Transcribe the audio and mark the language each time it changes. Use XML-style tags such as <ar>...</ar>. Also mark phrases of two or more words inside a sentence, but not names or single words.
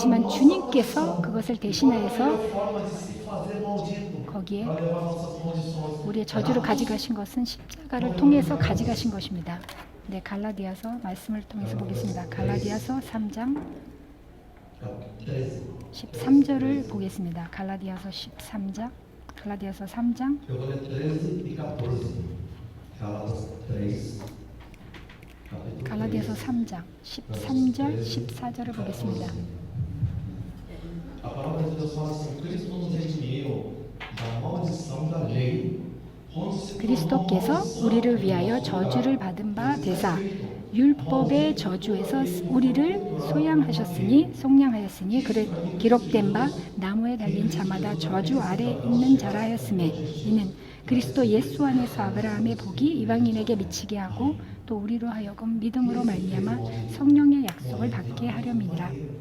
<ko>그렇지만 주님께서 그것을 대신하여서 거기에 우리의 저주를 가져가신 것은 십자가를 통해서 가져가신 것입니다. 네, 갈라디아서 말씀을 통해서 보겠습니다. 갈라디아서 3장 13절을 보겠습니다. 갈라디아서 13장, 갈라디아서 3장</ko> <pt>Eu vou ler 13 e 14. Gálatas 3, capítulo</pt> <ko>갈라디아서 3장 13절, 14절을 보겠습니다.</ko> <pt>A palavra de Deus fala assim: Cristo nos redimiu da maldição da lei.</pt> <ko>그리스도께서 우리를 위하여 저주를 받은 바 되사 율법의 저주에서 우리를 속량하였으니 기록된 바 나무에 달린 자마다 저주 아래 있는 자라 하였으매 이는 그리스도 예수 안에서 아브라함의 복이 이방인에게 미치게 하고 또 우리로 하여금 믿음으로 말미암아 성령의 약속을 받게 하려니라.</ko>